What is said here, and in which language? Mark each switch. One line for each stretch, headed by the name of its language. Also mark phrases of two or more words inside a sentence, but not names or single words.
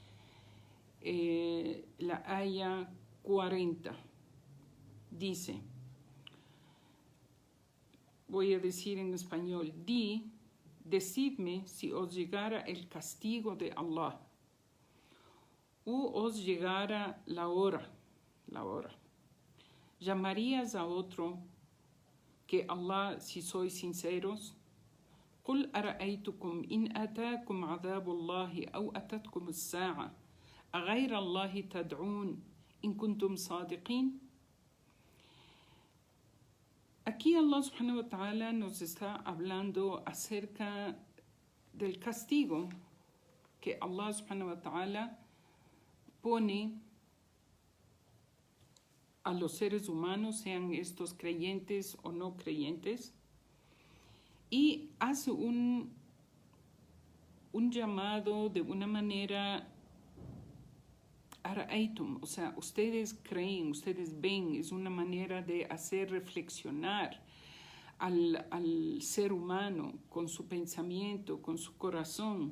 Spanish: La aya 40 dice, voy a decir en español, decidme si os llegara el castigo de Allah o os llegara la hora. ¿Llamarías a otro que Allah si sois sinceros?
Arabic: قل أرأيتكم إن أتاكم عذاب الله أو أتتكم الساعة أغير الله تدعون إن كنتم صادقين.
Spanish: Aquí Allah
Arabic: سبحانه وتعالى
Spanish: nos está hablando acerca del castigo que Allah
Arabic: سبحانه وتعالى
Spanish: pone a los seres humanos, sean estos creyentes o no creyentes, y hace un llamado de una manera ara'aytum, o sea, ustedes creen, ustedes ven, es una manera de hacer reflexionar al ser humano con su pensamiento, con su corazón.